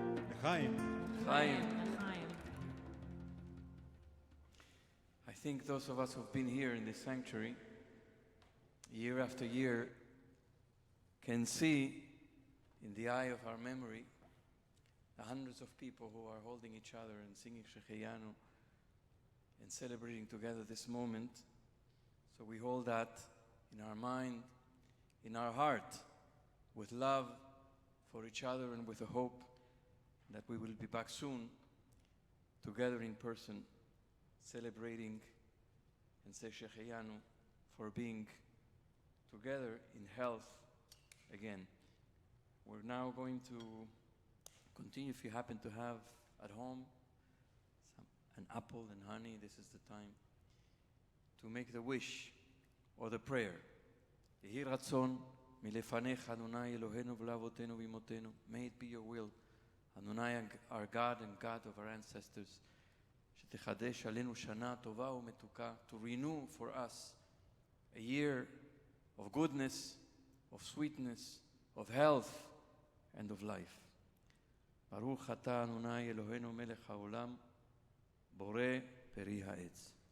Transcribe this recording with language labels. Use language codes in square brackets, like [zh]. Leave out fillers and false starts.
[he] לחיים. חיים. L'chaim. [en] I think those of us who've been here in this sanctuary, year after year, can see in the eye of our memory the hundreds of people who are holding each other and singing Shecheyanu and celebrating together this moment. So we hold that in our mind, in our heart, with love for each other and with a hope that we will be back soon together in person, celebrating and say Shecheyanu for being together in health again. We're now going to continue. If you happen to have at home an apple and honey, this is the time to make the wish or the prayer. [he] Yehi Ratzon מלפניך, אדוני אלוהינו ולאבותינו ואמותינו. [en] May it be your will, אדוני our God and God of our ancestors, [he] שתחדש עלינו שנה טובה ומתוקה, [en] to renew for us a year of goodness, of sweetness, of health, and of life. [he] ברוך אתה, אדוני אלוהינו מלך העולם, בורא פרי העץ.